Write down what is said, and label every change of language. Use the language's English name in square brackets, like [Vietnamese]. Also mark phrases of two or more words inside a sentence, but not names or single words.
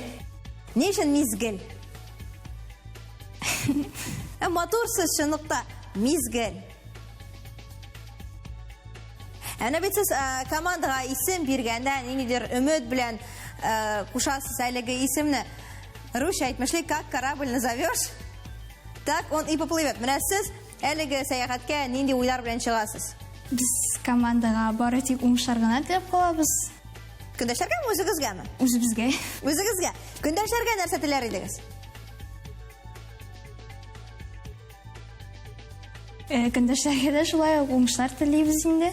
[Tatar] Ни өчен мизгел? Матурсыз чынлыкта мизгел. Әнә бит сез командаға исем биргәндә, ниндидер өмет белән кушасыз әлеге исемне. Русча әйтмешли, [Russian] как корабль назовешь, так он и поплывет. [Tatar] Менә сез әлеге сәяхәткә нинди уйлар белән чыгасыз? Без командаға бары тик уңышлар гына теләп калабыз. Көндәшләргәме, үзегезгәме? Үзебезгә. Үзегезгә. Көндәшләргә нәрсә теләр идегез? Көндәшләргә дә шулай уңышлар телибез инде.